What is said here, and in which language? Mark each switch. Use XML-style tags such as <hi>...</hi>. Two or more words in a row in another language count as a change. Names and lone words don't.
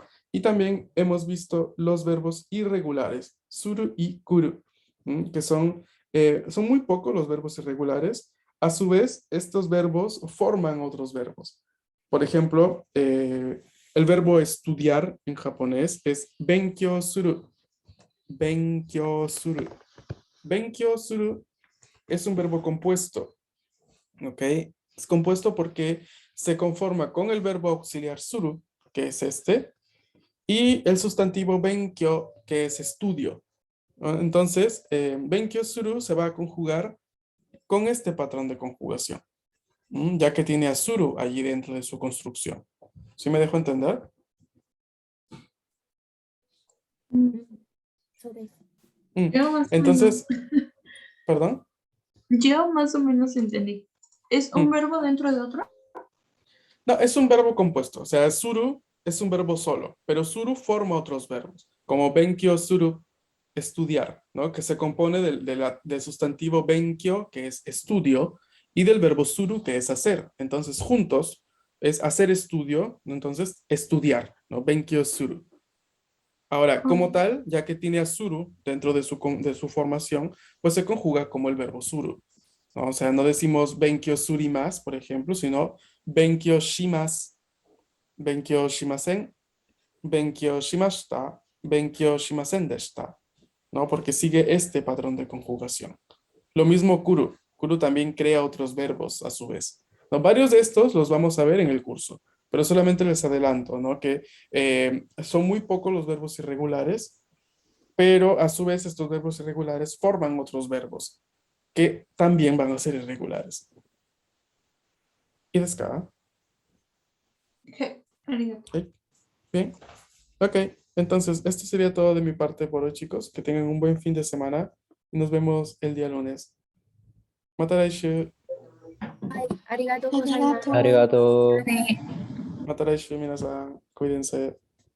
<es>Y también hemos visto los verbos irregulares, suru y kuru, que son muy pocos los verbos irregulares. A su vez, estos verbos forman otros verbos. Por ejemplo, el verbo estudiar en japonés es</es> <ja>勉強する. 勉強する. 勉強する</ja> <es>es un verbo compuesto. ¿Ok? Es compuesto porque se conforma con el verbo auxiliar suru, que es este, y el sustantivo benkyou, que es estudio. ¿No? Entonces,</es> <ja>勉強する</ja> <es>se va a conjugar con este patrón de conjugación, ya que tiene a suru allí dentro de su construcción. ¿Sí me dejo entender? Yo más o Entonces, ¿perdón? Yo más o menos entendí. ¿Es un verbo dentro de otro? No, es un verbo compuesto. O sea, suru es un verbo solo, pero suru forma otros verbos, como</es> <ja>勉強する,</ja> <es>estudiar, ¿no? Que se compone del sustantivo benkyou, que es estudio, y del verbo suru, que es hacer. Entonces, juntos es hacer estudio, ¿no? Entonces, estudiar, ¿no?</es> <ja>勉強する.</ja> <es>Ahora, como tal, ya que tiene a suru dentro de su formación, pues se conjuga como el verbo suru, ¿no? O sea, no decimos</es> <ja>勉強すります,</ja> <es>por ejemplo, sino</es> <ja>勉強します、勉強しません、勉強しました、勉強しませんでした,</ja> <es>¿no? Porque sigue este patrón de conjugación. Lo mismo kuru. Kuru también crea otros verbos a su vez, ¿no? Varios de estos los vamos a ver en el curso, pero solamente les adelanto, ¿no? Que son muy pocos los verbos irregulares, pero a su vez estos verbos irregulares forman otros verbos que también van a ser irregulares. ¿Y desca?</es> <ja>ありがとう.</ja> <es>Bien. Ok, entonces esto sería todo de mi parte por hoy, chicos. Que tengan un buen fin de semana. y nos vemos el día lunes. Mataraishu,</es> <ja>はい、ありがとうございます。ありがとう。また来週、皆さん,</ja> <es>cuídense.</es>